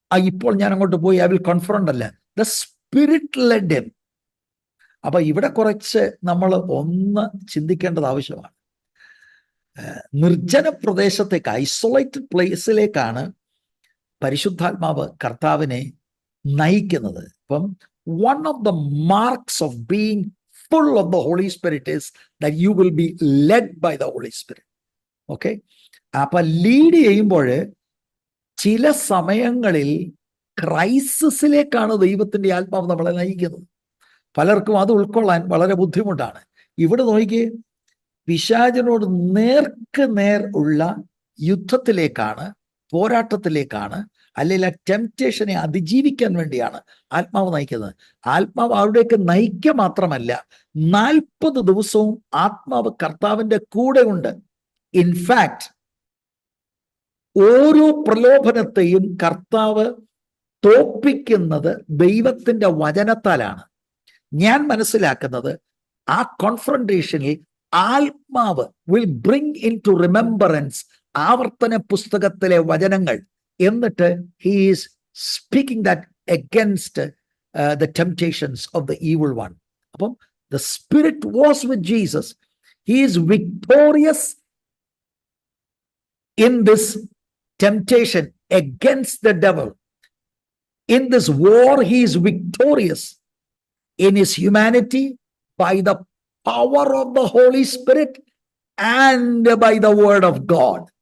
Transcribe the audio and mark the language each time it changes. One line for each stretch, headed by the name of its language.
Malayalam: ഇപ്പോൾ ഞാൻ അങ്ങോട്ട് പോയി
English: I will confront
Malayalam: അല്ല,
English: The spirit led him.
Malayalam: അപ്പൊ ഇവിടെ കുറച്ച് നമ്മൾ ഒന്ന് ചിന്തിക്കേണ്ടത് ആവശ്യമാണ്. നിർജ്ജന പ്രദേശത്തേക്ക്, ഐസൊലേറ്റഡ് പ്ലേസിലേക്കാണ് പരിശുദ്ധാത്മാവ് കർത്താവിനെ നയിക്കുന്നത്. അപ്പം
English: one of the marks of being full of the Holy Spirit is that you will be led by the Holy Spirit.
Malayalam: Okay, അപ്പൊ ലീഡ് ചെയ്യുമ്പോൾ ചില സമയങ്ങളിൽ ക്രൈസിസിലേക്കാണ് ദൈവത്തിന്റെ ആത്മാവ് നമ്മളെ നയിക്കുന്നത്. പലർക്കും അത് ഉൾക്കൊള്ളാൻ വളരെ ബുദ്ധിമുട്ടാണ്. ഇവിടെ നോക്കിയേ, പിശാചിനോട് നേർക്ക് നേർ ഉള്ള യുദ്ധത്തിലേക്കാണ്, പോരാട്ടത്തിലേക്കാണ്, അല്ലെങ്കിൽ ആ ടെംപ്റ്റേഷനെ അതിജീവിക്കാൻ വേണ്ടിയാണ് ആത്മാവ് നയിക്കുന്നത്. ആത്മാവ് അവിടേക്ക് നയിക്കുക മാത്രമല്ല, 40 ദിവസവും ആത്മാവ് കർത്താവിന്റെ കൂടെ ഉണ്ട്. ഇൻഫാക്ട് ഓരോ പ്രലോഭനത്തെയും കർത്താവ് തോൽപ്പിക്കുന്നത് ദൈവത്തിന്റെ വചനത്താലാണ്. ഞാൻ മനസ്സിലാക്കുന്നത് ആ കോൺഫ്രണ്ടേഷനിൽ ആത്മാവ്
English: will bring in to remembrance
Malayalam: ആവർത്തന പുസ്തകത്തിലെ വചനങ്ങൾ, എന്നിട്ട്
English: He is speaking that against the temptations of the evil one.
Malayalam: അപ്പം
English: The spirit was with Jesus. He is victorious in this temptation against the devil. In this war, he is victorious in his humanity by the power of the Holy Spirit and by the word of God.